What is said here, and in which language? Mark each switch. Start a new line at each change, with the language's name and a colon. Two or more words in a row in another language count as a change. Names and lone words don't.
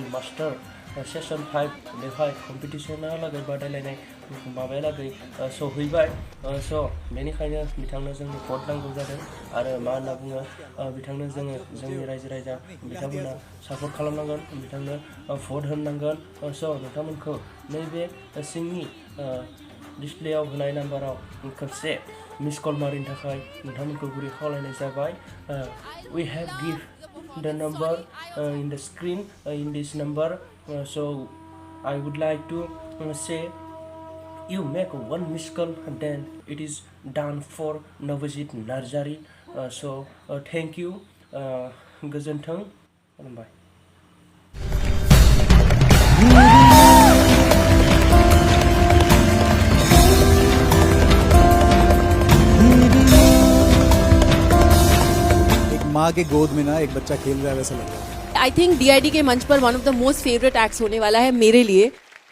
English: master session
Bodo: 5 बेवहाय कम्पिटिशना लागै बादायलायनाय माबायालागै सहैबाय स' बेनिखायनो बिथांनो जोंनि भट नांगौ जादों आरो मा होनना बुङो बिथांनो जोंनि रायजो राजा बिथांमोना सापर्ट खालामनांगोन बिथांनो भट होनांगोन स' नोंथांमोनखौ नैबे सिंनि डिसप्लेआव होनाय नाम्बाराव खेबसे मिस कल मारिनो थाखाय नोंथांमोनखौ गुरै खावलायनाय जाबाय
English: we have give the number in the screen in this number so I would like to say you make one missed call then it is done for Nabajit Narzary so thank you
Bodo: गोजोन्थों खुलुमबाय
Hindi: माँ के गोद में ना एक बच्चा खेल रहा है वैसा लग रहा है।
English: I think
Hindi: DID के मंच पर
English: one of the most favorite acts
Hindi: होने वाला है मेरे लिए।